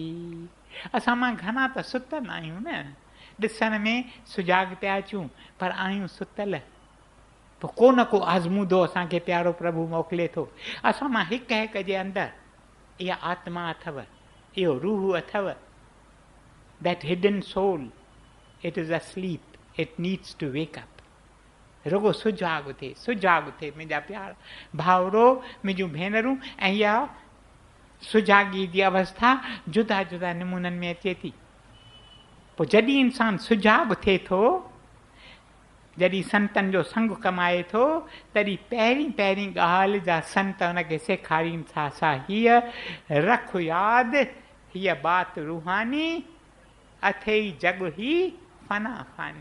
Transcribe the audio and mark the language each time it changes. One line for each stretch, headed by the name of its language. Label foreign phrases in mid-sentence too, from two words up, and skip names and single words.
Sindhi: असां मां घणा त सुतल आहियूं न, ॾिसण में सुजाॻ पिया अचूं पर आहियूं सुतल। पोइ को न को आज़मूदो असांखे प्यारो प्रभु मोकिले थो। असां मां हिक हिक जे अंदरि इहा आत्मा अथव, इहो रूह अथव।
English: that hidden soul, it is asleep, it needs to wake up।
Sindhi: रुगो सुजाॻ थिए, सुजाॻ थिए मुंहिंजा प्यार भाउरो, मुंहिंजूं भेनरूं। ऐं इहा सुजाॻी जी अवस्था जुदा जुदा नमूननि में अचे थी। पोइ जॾहिं इंसानु सुजाॻ थिए थो, जॾहिं संतनि जो संग कमाए थो, तॾहिं पहिरीं पहिरीं ॻाल्हि जा संत हुनखे सेखारीनि था, सा हीअ रख यादि, हीअ बात रूहानी, अथई जग ही फना फानी।